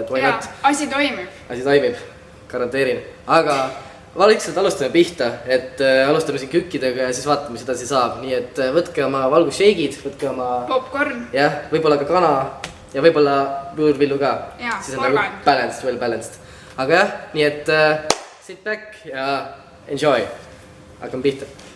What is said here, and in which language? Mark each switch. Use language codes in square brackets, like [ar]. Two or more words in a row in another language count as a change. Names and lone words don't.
[et] Ja, asi toimib. Asi toimib, garanteerin. Aga vaikselt alustame pihta, et alustame siin kükkidega ja siis vaatame, mis edasi saab. Nii et võtke oma valgusšeigid, võtke oma popcorn. Jah, võib-olla ka kana ja võib-olla võõrvillu ka. Ja, siis on nagu [en] balanced, well balanced. [et] Aga jah, nii et [en] sit back [et] ja enjoy. Hakkame pihta.